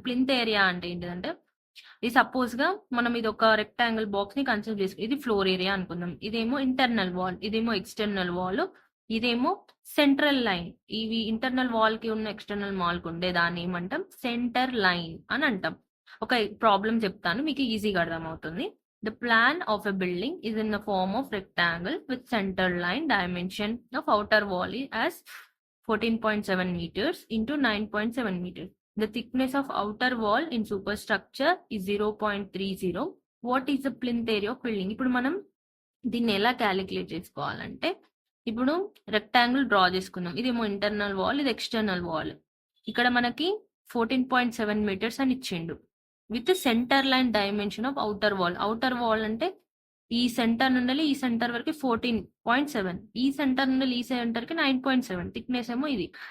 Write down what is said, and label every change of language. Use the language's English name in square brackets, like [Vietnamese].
[Telugu] Plinth area అంటే ఏంటిదంటే, ఇది సపోజ్‌గా మనం ఇది ఒక రెక్టాంగిల్ బాక్స్‌ని కన్సిడర్ చేసుకుందాం. ఇది ఫ్లోర్ ఏరియా అనుకుందాం. ఇదేమో ఇంటర్నల్ వాల్, ఇదేమో ఎక్స్టర్నల్ వాల్, ఇదేమో సెంట్రల్ లైన్. ఇవి ఇంటర్నల్ వాల్‌కి ఉన్న ఎక్స్టర్నల్ వాల్‌కి ఉండే దాన్ని ఏమంటాం? సెంటర్ లైన్ అని అంటాం. ఒక ప్రాబ్లం చెప్తాను, మీకు ఈజీగా అర్థమవుతుంది. [English] The plan of a building is in the form of rectangle with center line dimension of outer wall as 14.7 meters into 9.7 meters. The thickness of outer wall in superstructure is 0.30. What is the plinth area of building? [Telugu] ఇప్పుడు మనం దీన్ని ఎలా calculate చేసుకోవాలంటే, ఇప్పుడు rectangle draw చేసుకుందాం. ఇదేమో internal wall, ఇది external wall. ఇక్కడ మనకి 14.7 మీటర్స్ అని ఇచ్చిండు [English] With centre line dimension of outer wall. [Telugu] Outer wall అంటే ఈ సెంటర్ నుండి ఈ సెంటర్ వరకు 14.7, ఈ సెంటర్ నుండి ఈ సెంటర్ కి 9.7. థిక్నెస్ ఏమో ఇది.